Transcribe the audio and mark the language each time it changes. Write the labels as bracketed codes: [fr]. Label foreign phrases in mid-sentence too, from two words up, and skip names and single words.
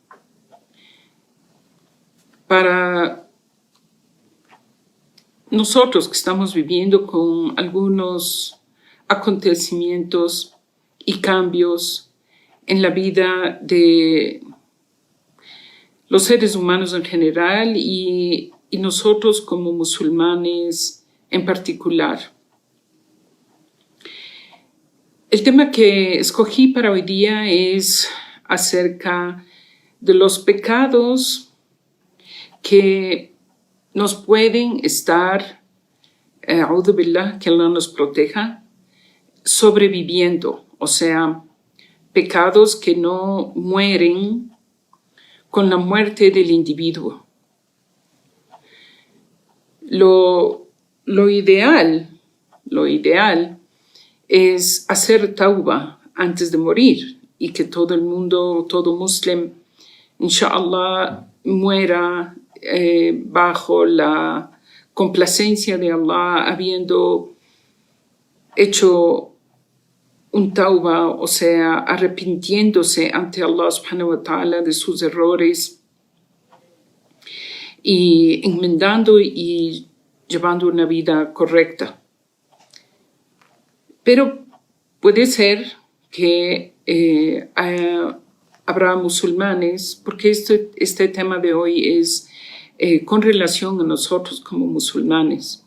[es] para nosotros que estamos viviendo con algunos acontecimientos y cambios en la vida de los seres humanos en general y nosotros como musulmanes en particular. El tema que escogí para hoy día es acerca de los pecados que nos pueden estar, [ar] أعوذ بالله, [es] que Allah nos proteja, sobreviviendo, o sea, pecados que no mueren con la muerte del individuo. Lo ideal es hacer tauba antes de morir y que todo el mundo, todo muslim, inshallah, muera bajo la complacencia de Allah, habiendo hecho un tauba, o sea, arrepintiéndose ante Allah [ar] سبحانه وتعالى [es] de sus errores y enmendando y llevando una vida correcta. Pero puede ser que habrá musulmanes, porque este tema de hoy es con relación a nosotros como musulmanes.